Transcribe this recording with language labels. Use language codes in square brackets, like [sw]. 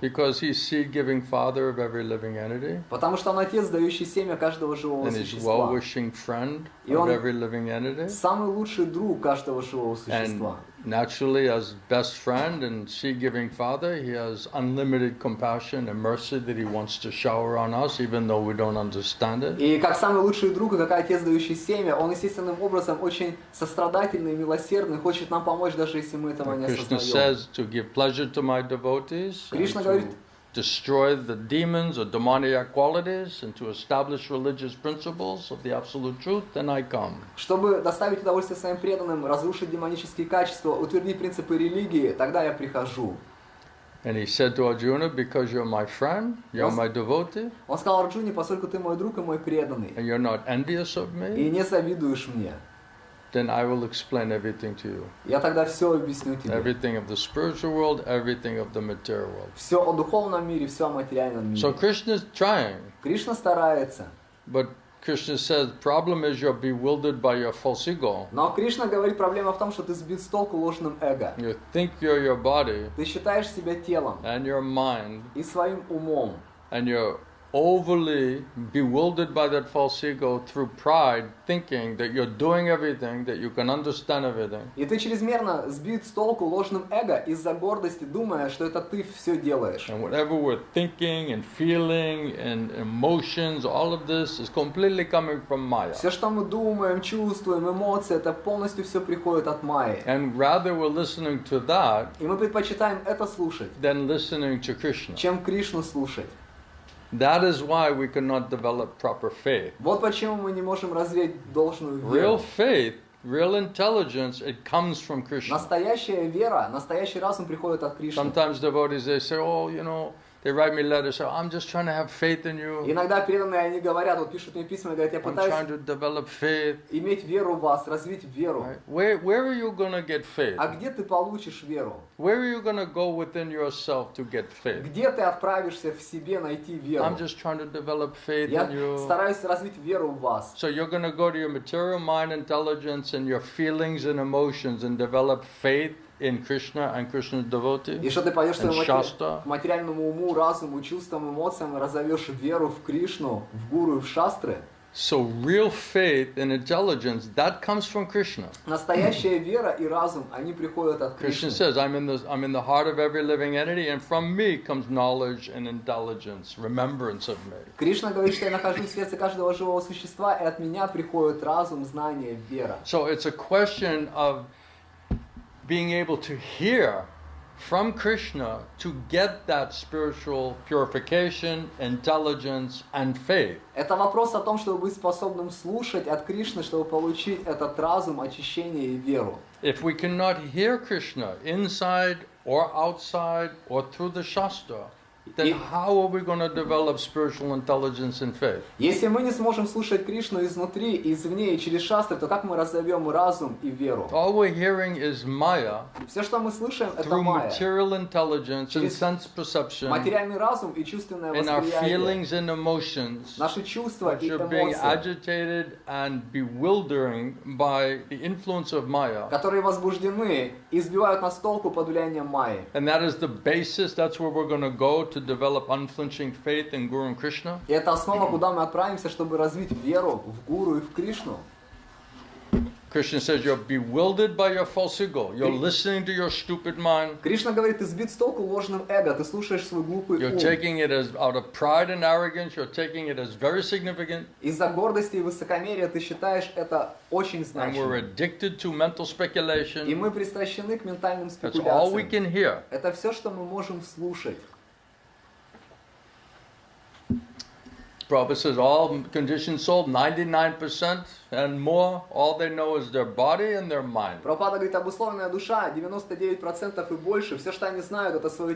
[en] Because he's seed-giving father of every living entity. [ru] Потому что он отец, дающий семя каждого живого [en] And he's [ru] существа. [en] well-wishing friend [ru] И [en] of [ru] он [en] every living entity. [ru] самый лучший друг каждого живого [en] And [ru] существа. [en] naturally, as best friend and seed-giving father, he has unlimited compassion and mercy that he wants to shower on us, even though we don't understand it. [ru] И как самый лучший друг, и как отец, дающий семя, он естественным образом очень сострадательный, милосердный, хочет нам помочь, даже если мы этого не [en] Krishna [ru] осознаем. [en] says to give pleasure to my devotees, and [ru] Кришна говорит, [en] destroy the demons or demoniac qualities and to establish religious principles of the absolute truth, then I come. [ru] Чтобы доставить удовольствие своим преданным, разрушить демонические качества, утвердить принципы религии, тогда я прихожу. [en] And he said to Arjuna, because you're my friend, you're my devotee, [ru] Он сказал Арджуне, поскольку ты мой друг и мой преданный, [en] and you're not envious of [ru] и [en] me, [ru] не завидуешь мне, [en] then I will explain everything to you. [ru] я тогда все объясню тебе. [en] Everything of the spiritual world, everything of the material world. [ru] Все о духовном мире, все о материальном [en] So [ru] мире. [en] Krishna is trying, [ru] Кришна старается, [en] but Krishna says, problem is you're bewildered by your false ego. [ru] но Кришна говорит, проблема в том, что ты сбит с толку ложным эго. [en] You think you're your body [ru] Ты считаешь себя телом [en] and your mind, [ru] и своим умом, [en] and you're overly bewildered by that false ego through pride, thinking that you're doing everything, that you can understand everything. [ru] и ты чрезмерно сбит с толку ложным эго из-за гордости, думая, что это ты все делаешь. [en] And whatever we're thinking and feeling and emotions, all of this is completely coming from Maya. [ru] Все, что мы думаем, чувствуем, эмоции, это полностью все приходит от Майи. [en] And rather we're listening to that [ru] И мы предпочитаем это слушать, [en] than listening to Krishna. [ru] чем Кришну слушать. [en] That is why we cannot develop proper faith. [ru] Вот почему мы не можем развить должную [en] Real [ru] веру. [en] faith, real intelligence, it comes from Krishna. [ru] Настоящая вера, настоящий разум приходит от Кришны. [en] Sometimes devotees, they say, oh, they write me letters, say, I'm just trying to have faith in you. [ru] Иногда преданные, они говорят, вот пишут мне письма, говорят, я [en] I'm trying [ru] пытаюсь [en] to develop faith. [ru] иметь веру в вас, развить веру. [en] Right? Where are you going to get faith? [ru] А где ты получишь веру? [en] Where are you going to go within yourself to get faith? [ru] Где ты отправишься в себе найти веру? [en] I'm just trying to develop faith [ru] Я [en] in you. [ru] стараюсь развить веру в вас. [en] So you're going to go to your material mind intelligence and your feelings and emotions and develop faith in Krishna and Krishna's devotee [ru] И что ты пойдешь [en] and [ru] своему [en] Shastra. [ru] материальному уму, разуму, чувствам, эмоциям и разовьешь веру в Кришну, в Гуру и в Шастры? [en] So real faith and intelligence, that comes from Krishna. [ru] Настоящая вера и разум, они приходят от [en] Krishna [ru] Кришны. [en] says, I'm in the heart of every living entity, and from me comes knowledge and intelligence, remembrance of me. [ru] Кришна говорит, что я нахожусь в сердце каждого живого существа, и от меня приходит разум, знание, вера. [en] So it's a question of being able to hear from Krishna to get that spiritual purification, intelligence, and faith. [ru] Это вопрос о том, чтобы быть способным слушать от Кришны, чтобы получить этот разум, очищение и веру. [en] If we cannot hear Krishna inside or outside or through the Shastra, then how are we going to develop spiritual intelligence and faith? [ru] Если мы не сможем слушать Кришну изнутри, извне и через шастры, то как мы разовьем разум и веру? [en] All we're hearing is Maya [ru] Все, что мы слышим, это [en] through [ru] майя. [en] material intelligence and [ru] Через [en] sense perception [ru] Материальный разум и чувственное [en] and our [ru] восприятие. [en] feelings and emotions, [ru] Наши чувства [en] which [ru] и [en] are being [ru] эмоции, [en] agitated and bewildering by the influence of Maya. [ru] которые возбуждены и сбивают нас с толку под влиянием майи. [en] And that is the basis, that's where we're going to go to develop unflinching faith in Guru and Krishna. [ru] И это основа, куда мы отправимся, чтобы развить веру в Гуру и в Кришну. [en] Krishna says you're bewildered by your false ego. You're listening to your stupid mind. [ru] Кришна говорит, ты сбит с толку ложным эго, ты слушаешь свой глупый [en] You're [ru] ум. [en] taking it as out of pride and arrogance. You're taking it as very significant. [ru] Из-за гордости и высокомерия ты считаешь это очень [en] And we're addicted to mental [ru] И [en] speculation. [ru] мы пристращены к ментальным [en] That's all we [ru] спекуляциям. [en] can hear. [ru] Это все, что мы можем слушать. [en] Prabhupada says all conditioned souls, 99% and more, all they know is their body and their mind. [ru] Прабхупада говорит, обусловленная душа, 99% и больше, все, что они знают, это свое